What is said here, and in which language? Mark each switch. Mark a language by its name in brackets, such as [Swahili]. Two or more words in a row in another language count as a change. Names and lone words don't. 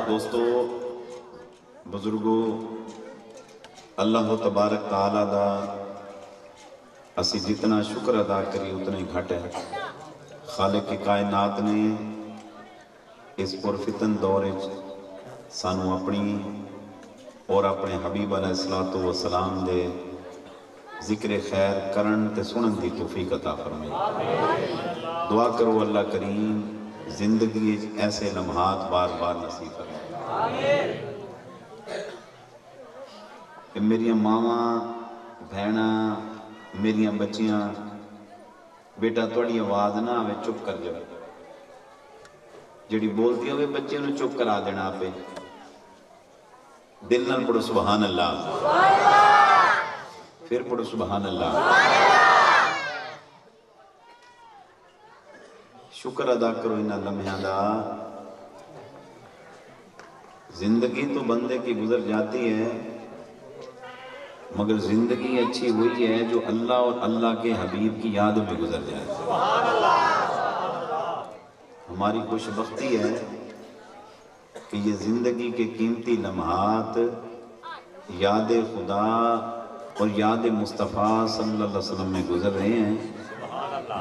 [Punjabi] دوستو، بزرگو، اللہ تبارک تعالیٰ دا اسی جتنا شکر ادا کری اتنے گھٹ ہے۔ خالق کائنات نے اس پرفتن دور سانو اپنی اور اپنے حبیب [Arabic] علیہ السلام [Punjabi] دے ذکر خیر کرن تے سنن دی توفیق عطا فرمائے۔ دعا کرو اللہ کریم زندگی ایسے لمحات بار بار نصیب فرمائے۔ میری ماواں بہناں میری بچیاں، بیٹا تھوڑی آواز نہ آوے چپ کر جائے، جڑی بولتی ہوئے بچے نے چپ کرا دینا پہ۔ دل نال پڑھو [Arabic] سبحان اللہ، [Punjabi] پھر پڑھو [Arabic] سبحان اللہ۔ [Punjabi] شکر ادا کرو انہاں لمحیاں دا۔ [Urdu] زندگی تو بندے کی گزر جاتی ہے، مگر زندگی اچھی ہوئی ہے جو اللہ اور اللہ کے حبیب کی یاد میں گزر جائے۔ ہماری خوش بختی ہے کہ یہ زندگی کے قیمتی لمحات یاد خدا اور یاد مصطفیٰ [Arabic] صلی اللہ علیہ وسلم [Urdu] میں گزر رہے ہیں۔